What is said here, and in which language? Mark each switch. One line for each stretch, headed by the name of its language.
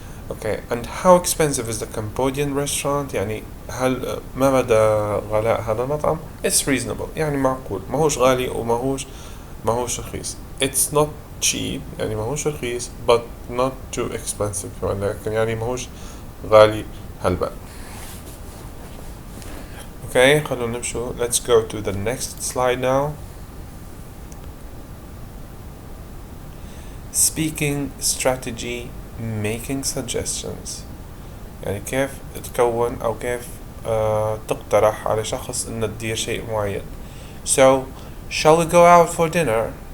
English: Okay and how expensive is the Cambodian restaurant؟
Arabic: يعني هل ما مدى غلاء هذا المطعم؟
English: It's reasonable
Arabic: يعني معقول ماهوش غالي وماهوش رخيص.
English: It's not cheap
Arabic: يعني ماهوش رخيص
English: but not too expensive
Arabic: لكن يعني ماهوش غالي هلبا. Okay خلونا نمشوا.
English: Let's go to the next slide now. Speaking strategy, making suggestions.
Arabic: يعني كيف تكون أو كيف تقترح على شخص إنه تدير شيء معين.
English: So shall we go out for dinner?